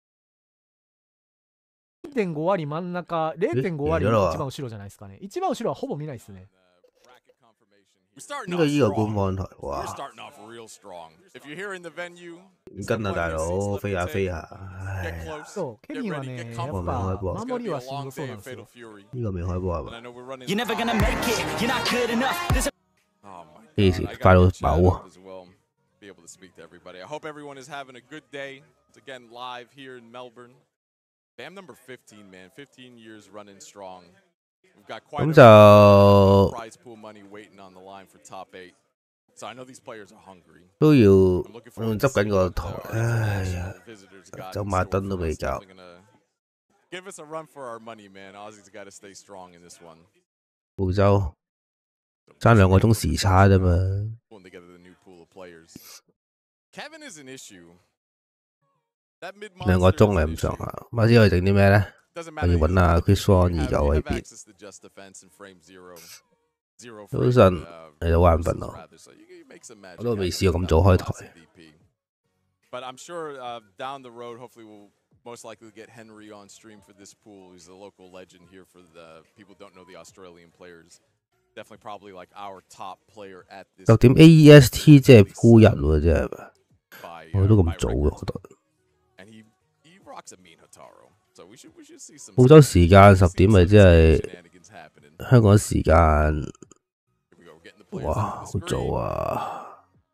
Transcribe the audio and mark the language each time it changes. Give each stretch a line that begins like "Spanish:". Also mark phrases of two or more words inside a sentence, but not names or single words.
Japanese: 0.5 割真ん中、0.5 割一番後ろじゃないですかね。一番後ろはほぼ見ないですね。
Cantonese: 呢個官方台哇！唔跟啊，大佬，飛下飛下，唉！
Japanese: そう、ケビンはね、やっぱ守りはしんどそうなんですよ。
Cantonese: 呢個未開波係嘛？幾時快到飽啊
English: ！Be able to speak to everybody. I hope everyone is having a good day. It's again live here in Melbourne. Bam number 15, man. 15 years running strong. We've got quite a prize pool money waiting on the line for top 8. So I know these players are hungry.
Cantonese: 都要執緊個台，唉呀，走馬燈都未夠。
English: Give us a run for our money, man. Aussies got to stay strong in this one.
Cantonese: 澳洲爭2個鐘時差啫嘛。
English: Kevin is an issue.
Cantonese: 2個鐘係咁上下，馬斯可以整啲咩咧？我要揾下 Chris Swan 29喺邊。早晨，你就眼瞓咯，我都未試過咁早開台。
English: But I'm sure down the road, hopefully we'll most likely get Henry on stream for this pool. He's a local legend here for the people who don't know the Australian players. Definitely probably like our top player at this.
Cantonese: 10 點 AEST 即係鋪日喎，即係我都咁早嘅，我覺得。澳洲時間10點咪即係香港時間，哇，好早啊！